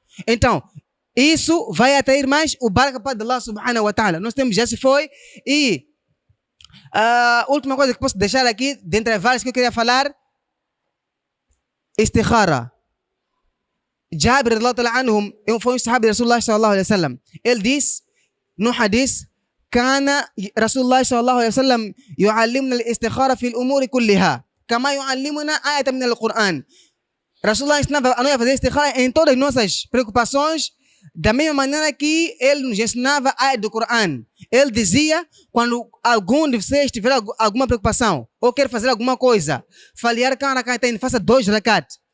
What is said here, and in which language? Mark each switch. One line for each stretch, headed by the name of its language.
Portuguese: Então, isso vai atrair mais o baraka para Allah subhanahu wa ta'ala. Nós temos, já se foi. E a última coisa que posso deixar aqui, dentre várias que eu queria falar, istikhara. Jabir radhiyallahu ta'ala anhum, foi um sahabi de Rasulullah sallallahu alaihi wasallam. Ele diz, no hadith,
Arabic: كان رسول الله صلى الله عليه وسلم يعلمنا الاستخارة في الأمور كلها كما يعلمنا آية من القرآن.
Portuguese: Rasulullah ensinava a nós a fazer istikhara em todas as nossas preocupações, da mesma maneira que ele nos ensinava a área do Coran. Ele dizia, quando algum de vocês tiver alguma preocupação ou quer fazer alguma coisa, falhar faça 2 rakat.